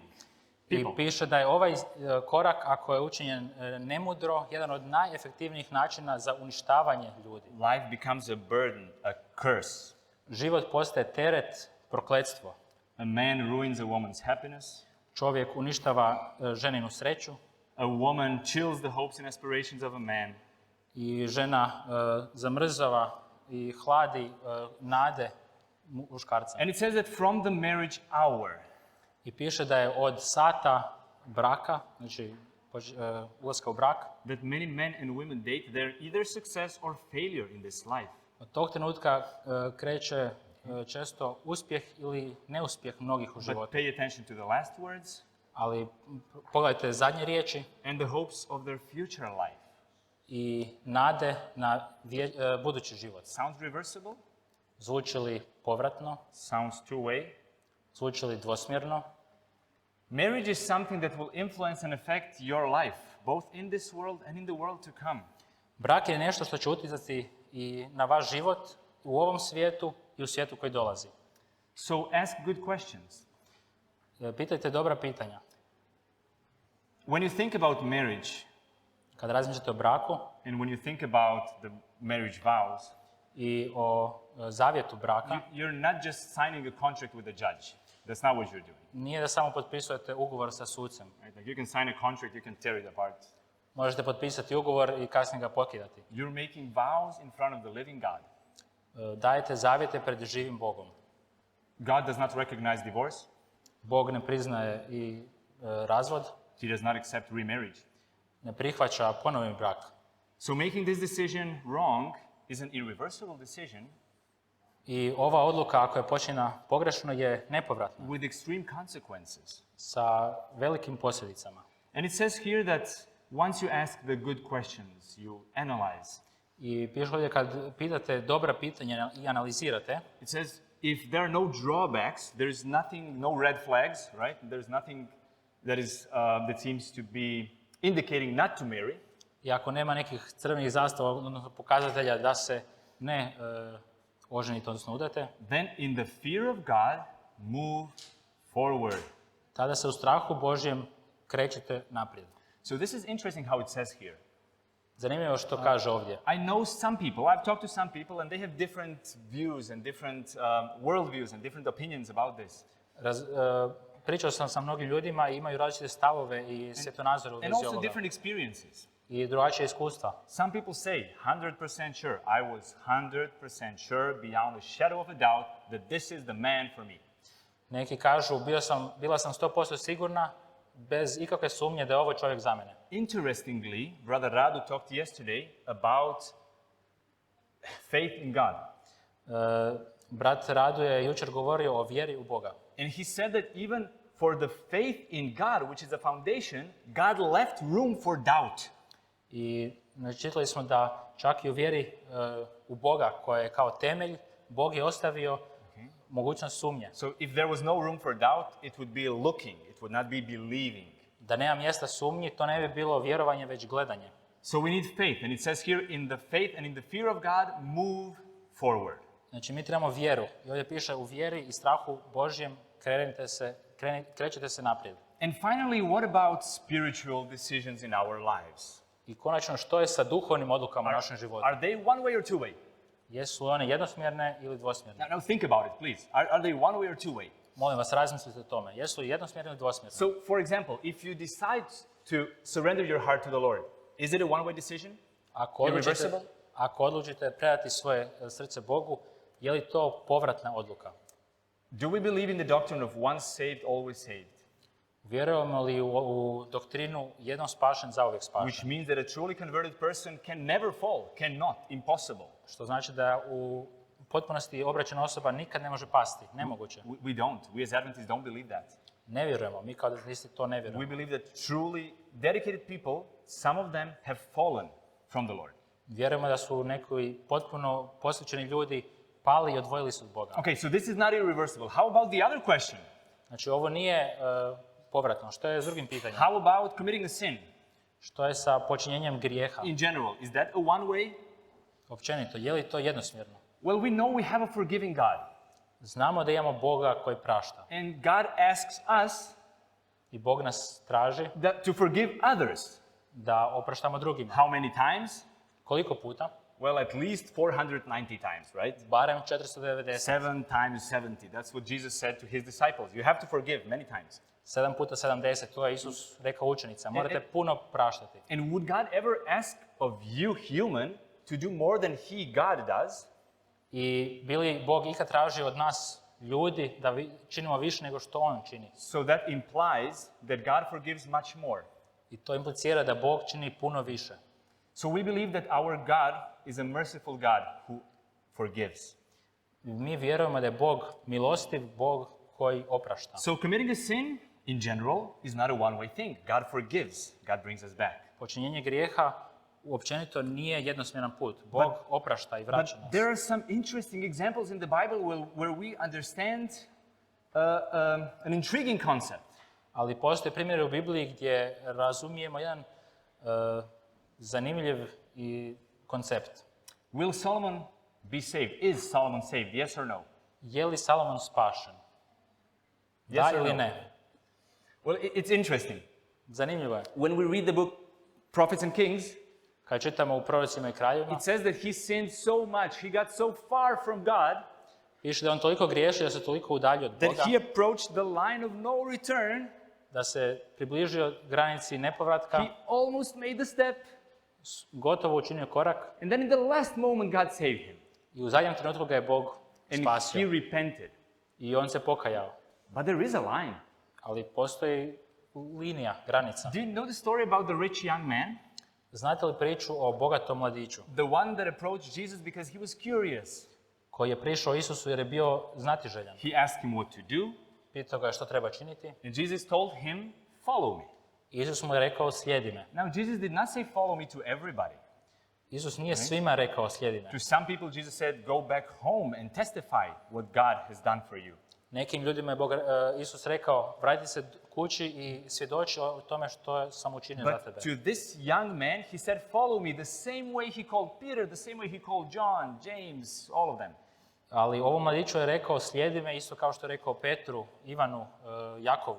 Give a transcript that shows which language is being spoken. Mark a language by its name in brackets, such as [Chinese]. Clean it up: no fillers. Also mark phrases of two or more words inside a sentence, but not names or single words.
[English] I people. [Croatian] piše da je ovaj korak, ako je učinjen nemudro, jedan od najefektivnijih načina za uništavanje ljudi. [English] Life becomes a burden, a curse. [Croatian] Život postaje teret, prokletstvo. [English] A man ruins a woman's happiness. [Croatian] Čovjek uništava ženinu sreću [English] A woman chills the hopes and aspirations of a man. [Croatian] i žena zamrzava i hladi nade muškarca. [English] And it says that from the marriage hour, [Croatian] I piše da je od sata braka, znači ulaska u brak, [English] that many men and women date, they're either success or failure in this life. [Croatian] od tog trenutka kreće često uspjeh ili neuspjeh mnogih u [English] But [Croatian] životu. [English] pay attention to the last words [Croatian] Ali pogledajte zadnje riječi [English] and the hopes of their future life. [Croatian] i nade na budući život. [English] Sounds reversible? [Croatian] Zvuči li povratno? [English] Sounds two-way? [Croatian] Zvuči li dvosmjerno? [English] Marriage is something that will influence and affect your life, both in this world and in the world to come. [Croatian] Brak je nešto što će utjecati i na vaš život u ovom svijetu i u svijetu koji dolazi. [English] So ask good questions. [Croatian] Pitajte dobra pitanja. [English] When you think about marriage, [Croatian] Kad razmišljate o braku [English] and when you think about the marriage vows, [Croatian] i o zavjetu braka, [English] you're not just signing a contract with a judge. That's not what you're doing. [Croatian] nije da samo potpisujete ugovor sa sucem. [English] Right? Like you can sign a contract, you can tear it apart. [Croatian] Možete potpisati ugovor i kasnije ga pokidati. [English] You're making vows in front of the living God. [Croatian] Dajete zavjete pred živim Bogom. [English] God does not recognize divorce. [Croatian] Bog ne priznaje i razvod, [English] He does not accept remarriage. [Croatian] ne prihvaća ponovni brak. [English] So making this decision wrong is an irreversible decision [Croatian] I ova odluka, ako je počinjena pogrešno, je nepovratna, [English] with extreme consequences. [Croatian] sa velikim posljedicama. [English] And it says here that once you ask the good questions, you analyze. [Croatian] I piše ovdje kad pitate dobra pitanja i analizirate, [English] It says if there are no drawbacks, there is nothing, no red flags, right? There's nothing that seems to be indicating not to marry. [Croatian] i ako nema nekih crvenih zastava, odnosno pokazatelja da se ne oženite, odnosno udate, [English] Then in the fear of God, move forward. [Croatian] tada se u strahu Božjem krećete naprijed. [English] So this is interesting how it says here. [Croatian] Zanimljivo što kaže ovdje. [English] I know some people, I've talked to some people, and they have different views and different worldviews and different opinions about this. [Croatian] Pričao sam sa mnogim ljudima i imaju različite stavove i svjetonazore u [English] And [Croatian] vezi [English] also [Croatian] ovoga. [English] different experiences. [Croatian] I drugačije iskustva. [English] Some people say, 100% sure, I was 100% sure beyond a shadow of a doubt that this is the man for me. [Croatian] Neki kažu, bila sam 100% sigurna, bez ikakve sumnje da je ovo čovjek za mene. [English] Interestingly, Brother Radu talked yesterday about faith in God. [Croatian] Brat Radu je jučer govorio o vjeri u Boga. [English] And he said that even for the faith in God, which is the foundation, God left room for doubt. [Croatian] I čitali smo da čak i u vjeri u Boga, koja je kao temelj, Bog je ostavio mogućnost sumnje. [English] So if there was no room for doubt, it would be looking, it would not be believing. [Croatian] Da nema mjesta sumnji, to ne bi bilo vjerovanje, već gledanje. [English] So we need faith, and it says here, in the faith and in the fear of God, move forward. [Croatian] Znači, mi trebamo vjeru. I ovdje piše u vjeri i strahu Božjem krećete se naprijed. [English] And finally, what about spiritual decisions in our lives? [Croatian] I konačno, što je sa duhovnim odlukama u našem životu? [English] Are they one way or two way? [Croatian] Jesu li one jednosmjerne ili dvosmjerne? [English] Now think about it, please. Are they one way or two way? [Croatian] Molim vas, razmislite o tome. Jesu li jednosmjerne ili dvosmjerne? [English] So, for example, if you decide to surrender your heart to the Lord, is it a one way decision? Irreversible? [Croatian] Ako odlučite predati svoje srce Bogu, je li to povratna odluka? [English] Do we believe in the doctrine of once saved, always saved? [Croatian] Vjerujemo li u doktrinu jednom spašen, zauvijek [English] Which [Croatian] spašen? [English] means that a truly converted person can never fall, cannot, impossible. [Croatian] Što znači da u potpunosti obraćena osoba nikad ne može pasti. Nemoguće. [English] We don't. We as Adventists don't believe that. [Croatian] Ne vjerujemo. Mi kao adventisti to ne vjerujemo. [English] We believe that truly dedicated people, some of them have fallen from the Lord. [Croatian] Vjerujemo da su neki potpuno posvećeni ljudi pali i odvojili se od Boga. [English] Okay, so this is not irreversible. How about the other question? [Croatian] Znači, ovo nije povratno. Što je s drugim pitanjem? [English] How about committing a sin? [Croatian] Što je sa počinjenjem grijeha? [English] In general, is that a one way? [Croatian] Općenito, je li to jednosmjerno? [English] Well, we know we have a forgiving God. [Croatian] Znamo da imamo Boga koji prašta. [English] And God asks us [Croatian] I Bog nas traži [English] to forgive others. [Croatian] da opraštamo drugima. [English] How many times? [Croatian] Koliko puta? [English] Well, at least 490 times, right? [Croatian] Barem 490. [English] 7 times 70. That's what Jesus said to his disciples. You have to forgive many times. [Croatian] 7 puta 70, to je Isus rekao učenicima. Morate puno praštati. [English] And would God ever ask of you, human, to do more than He, God, does? [Croatian] I bi li Bog ikad tražio od nas, ljudi, da činimo više nego što On čini? [English] So that implies that God forgives much more. [Croatian] I to implicira da Bog čini puno više. [English] So we believe that our God is a merciful God who forgives. [Croatian] Mi vjerujemo da je Bog milostiv, Bog koji oprašta. [English] So committing a sin, in general, is not a one-way thing. God forgives. God brings us back. [Croatian] Počinjenje grijeha uopćenito nije jednosmjeran put. Bog oprašta i vraća [English] But [Croatian] nas. [English] there are some interesting examples in the Bible where we understand an intriguing concept. [Croatian] Ali postoje primjeri u Bibliji gdje razumijemo jedan zanimljiv i koncept. [English] Will Solomon be saved? Is Solomon saved? Yes or no? [Croatian] Je li Salomon spašen? Da [English] Yes or [Croatian] ili [English] no? [Croatian] ne? [English] Well, it's interesting. [Croatian] Zanimljivo je. [English] When we read the book Prophets and Kings, [Croatian] Kad čitamo u prorocima i kraljevima, [English] it says that he sinned so much, he got so far from God, [Croatian] piše da on toliko griješi, da se toliko udalji od [English] that [Croatian] Boga, [English] he approached the line of no return. [Croatian] da se približio granici nepovratka, [English] He almost made the step, [Croatian] gotovo učinio korak [English] and then in the last moment God saved him. [Croatian] i u zadnjem trenutku ga je Bog [English] And he [Croatian] spasio. [English] repented. [Croatian] I on se pokajao. [English] But there is a line. [Croatian] Ali postoji linija, granica. [English] Do you know the story about the rich young man? [Croatian] Znate li priču o bogatom mladiću [English] The one that approached Jesus because he was curious. [Croatian] koji je prišao Isusu jer je bio znatiželjan? [English] He asked him what to do, [Croatian] Pitao ga je što treba činiti. [English] and Jesus told him, "Follow me." [Croatian] Isus mu je rekao slijedi me. [English] Now, Jesus did not say follow me to everybody. [Croatian] Isus nije svima rekao slijedi me. [English] To some people, Jesus said, go back home and testify what God has done for you. [Croatian] Nekim ljudima je Isus rekao vrati se kući i svjedoči o tome što sam učinio za tebe. [English] But to this young man, he said, follow me the same way he called Peter, the same way he called John, James, all of them. [Croatian] Ali ovom mladiću je rekao slijedi me isto kao što je rekao Petru, Ivanu, Jakovu.